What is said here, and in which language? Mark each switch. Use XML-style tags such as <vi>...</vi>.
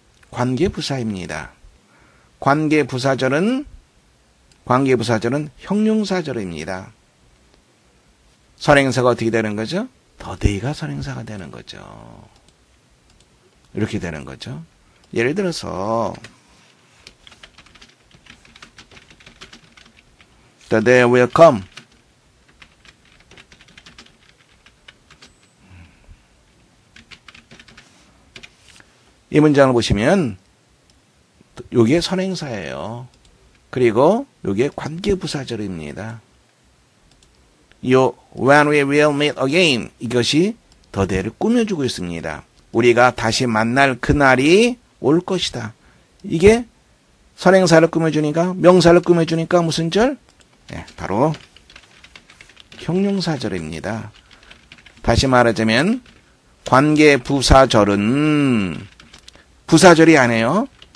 <ko>관계부사입니다. 관계부사절은 형용사절입니다. 선행사가 어떻게 되는 거죠? 더데이가 선행사가 되는 거죠. 이렇게 되는 거죠. 예를 들어서</ko> <en>The day will come.</en> <ko>이 문장을 보시면 요게 선행사예요. 그리고 요게 관계부사절입니다. 요</ko> <en>when we will meet again</en> <ko>이것이 the day를 꾸며주고 있습니다. 우리가 다시 만날 그날이 올 것이다. 이게 선행사를 꾸며주니까 명사를 꾸며주니까 무슨 절? 네, 바로 형용사절입니다. 다시 말하자면 관계부사절은 부사절이 아니에요.</ko>